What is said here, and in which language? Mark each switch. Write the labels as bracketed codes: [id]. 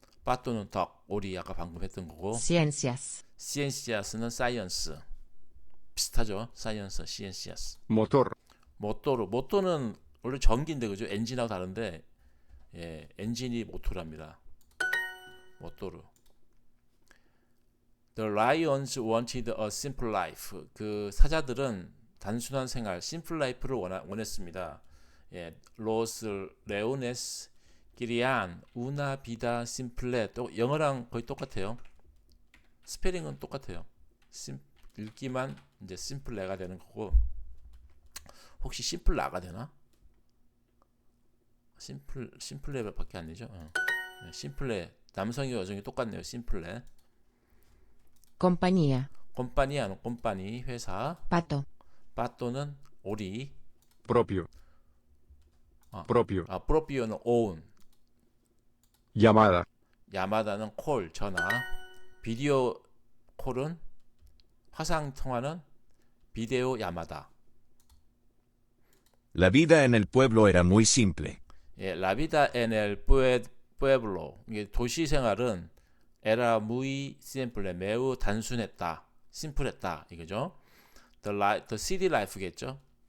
[ko] 빠또는 덕, 오리 아까 방금 했던 거고. [es] ciencias, [ko] 시엔시아스는 사이언스. 비슷하죠. 사이언스, 시엔시아스. [es] motor, [ko] 모토는 원래 전기인데 그죠? 엔진하고 다른데 엔진이 모토랍니다. 모토로. [en] The lions wanted a simple life. [ko] 그 사자들은 단순한 생활, [en] simple life를 [ko] 원했습니다. [es] Los leones querían una vida simple. [ko] 또 영어랑 거의 똑같아요. 스페링은 똑같아요. 읽기만 이제 심플레가 되는 거고. 혹시 심플라가 되나? 심플레밖에 안 되죠. 심플레 남성이 여성이 똑같네요. 심플레. [es] compañía, [ko] 콤파니아는 콤파니 회사. [es] pato, [ko] 빠또는 오리. [es] propio, propio, [ko] 프로피오는 [en] own. [es] llamada, [ko] 야마다는 콜 전화. 비디오 콜은 화상 통화는 비데오 야마다. [es] La vida en el pueblo era muy simple. 라비다 en el pueblo. [ko] 이게 도시 생활은 [es] era muy simple. [ko] 매우 단순했다. 심플했다. 이거죠. [en] The city life [ko] 겠죠.